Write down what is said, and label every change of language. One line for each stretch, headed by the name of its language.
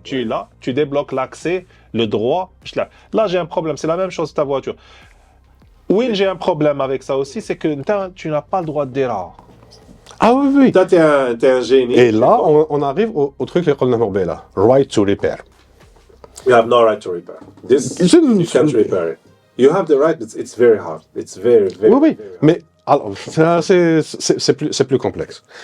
French: Tu es là, tu débloques l'accès, le droit. Là j'ai un problème, c'est la même chose que ta voiture. Oui, j'ai un problème avec ça aussi, c'est que tu n'as pas le droit d'erreur. Ah oui, oui. Toi, t'es un génie. Et là, on arrive au truc que qu'on a là.
English: Right to repair. You have no right to repair. You can't repair it. You have the right, but it's very hard. It's very, very,
French: oui, oui.
English: Very hard.
French: Mais alors, c'est plus complexe.